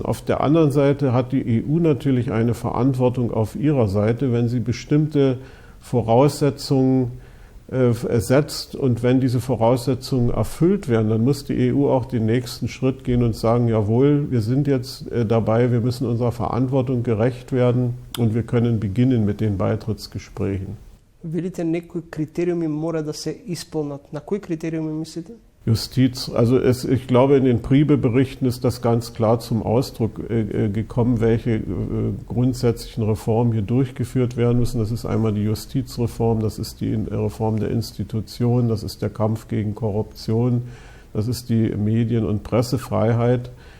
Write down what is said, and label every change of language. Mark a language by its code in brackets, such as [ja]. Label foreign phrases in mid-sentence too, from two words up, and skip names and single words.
[de] Auf der anderen Seite hat die EU natürlich eine Verantwortung auf ihrer Seite, wenn sie bestimmte Voraussetzungen setzt und wenn diese Voraussetzungen erfüllt werden, dann muss die EU auch den nächsten Schritt gehen und sagen, jawohl, wir sind jetzt dabei, wir müssen unserer Verantwortung gerecht werden und wir können beginnen mit den Beitrittsgesprächen. [mk] Видите, некои критериуми мора да се исполнат. На кои критериуми мислите? [de] Justiz, also ich glaube, in den Priebe-Berichten ist das ganz klar zum Ausdruck gekommen, welche grundsätzlichen Reformen hier durchgeführt werden müssen. Das ist einmal die Justizreform, das ist die Reform der Institutionen, das ist der Kampf gegen Korruption, das ist die Medien- und Pressefreiheit.